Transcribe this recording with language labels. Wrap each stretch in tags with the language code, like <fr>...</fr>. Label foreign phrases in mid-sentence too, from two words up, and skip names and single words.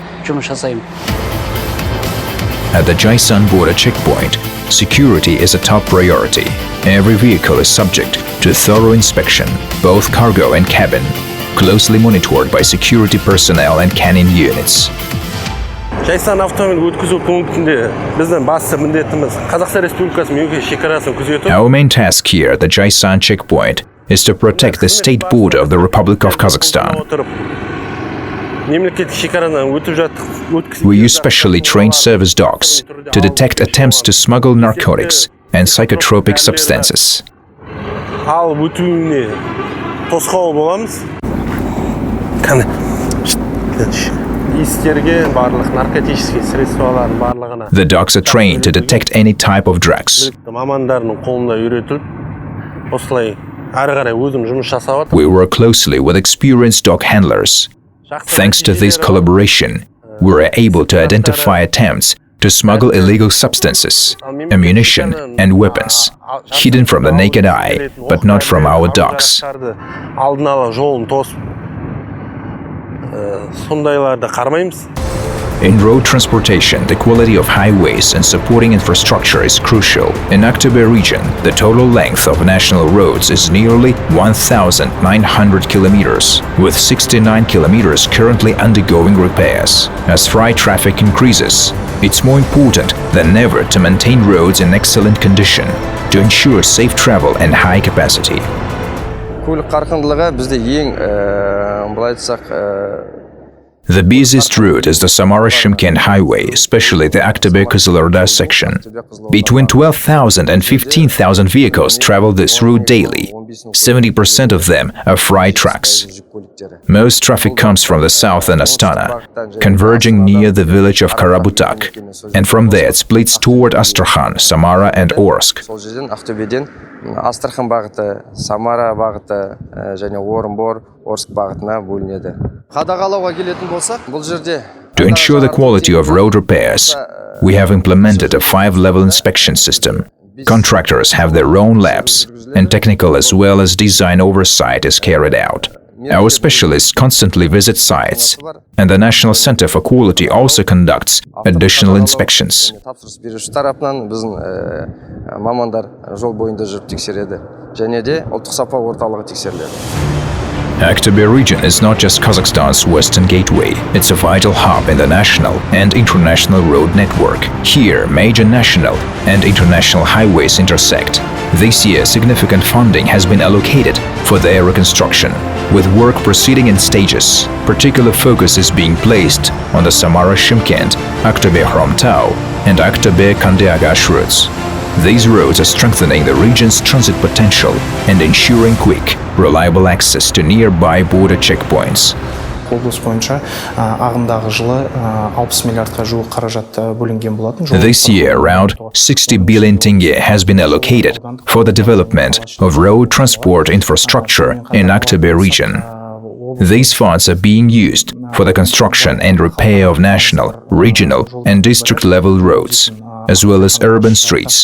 <en>At the Jaisan border checkpoint, security is a top priority. Every vehicle is subject to thorough inspection, both cargo and cabin, closely monitored by security personnel and canine units.</en> <kk>Jaisan автомобиль өткізу пунктінде біздің басты міндетіміз Қазақстан Республикасы мемлекеттік шекарасын күзету.</kk> <en>Our main task here at the Jaisan checkpoint is to protect the state border of the Republic of Kazakhstan.</en> <kk>Мемлекеттік шекарадан өтіп жатып</kk> <en>We use specially trained service dogs to detect attempts to smuggle narcotics and psychotropic substances.</en> <kk>ал өтуіне тосқауыл боламыз. Иістерге барлық</kk> <ru>наркотический средстволардың</ru> <kk>барлығына.</kk> <en>The dogs are trained to detect any type of drugs.</en> <kk>Мамандарының қолында үйретіліп, осылай ары қарай өзім жұмыс жасап.</kk> <en>We work closely with experienced dog handlers. Thanks to this collaboration, were able to identify attempts to smuggle illegal substances, ammunition, and weapons, hidden from the naked eye, but not from our docks.</en> <kk>Алдын ала жолын тосып, сондайларды қармаймыз.</kk> <en>In road transportation, the quality of highways and supporting infrastructure is crucial. In Aktobe region, the total length of national roads is nearly 1,900 kilometers, with 69 kilometers currently undergoing repairs. As freight traffic increases, it's more important than ever to maintain roads in excellent condition to ensure safe travel and high capacity.</en> <kk>Көлік қарқындылығы бізде ең былай айтсақ</kk> <en>The busiest route is the Samara-Shymkent highway, especially the Aktobe-Kızılırda section. Between 12,000 and 15,000 vehicles travel this route daily. 70% of them are freight trucks. Most traffic comes from the south and Astana, converging near the village of Karabutak, and from there it splits toward Astrakhan, Samara and Orsk.</en> <kk>Астрахан бағыты, Самара бағыты және Орынбор, Орск бағытына бөлінеді. Қадағалауға келетін болсақ, бұл жерде</kk> <en>To ensure the quality of road repairs, we have implemented a 5-level inspection system. Contractors have their own labs, and technical as well as design oversight is carried out. Our specialists constantly visit sites, and the National Center for Quality also conducts additional inspections.</en> <kk>Тапсырыс беруші тарапынан біздің мамандар жол бойында жүріп тексереді, және де ұлттық сапа орталығы тексеріледі.</kk> <en>Aktobe region is not just Kazakhstan's western gateway, it's a vital hub in the national and international road network. Here, major national and international highways intersect. This year, significant funding has been allocated for their reconstruction, with work proceeding in stages. Particular focus is being placed on the Samara-Shymkent, Aktobe-Hromtau, and Aktobe-Kandiagash routes. These roads are strengthening the region's transit potential and ensuring quick, reliable access to nearby border checkpoints.</en> <kk>Облыс бойынша ағымдағы жылы 60 миллиардқа жуық қаражат бөлінген болатын.</kk> <en>This year, around 60 billion tenge has been allocated for the development of road transport infrastructure in Aktobe region. These funds are being used for the construction and repair of national, regional, and district-level roads, as well as urban streets.</en>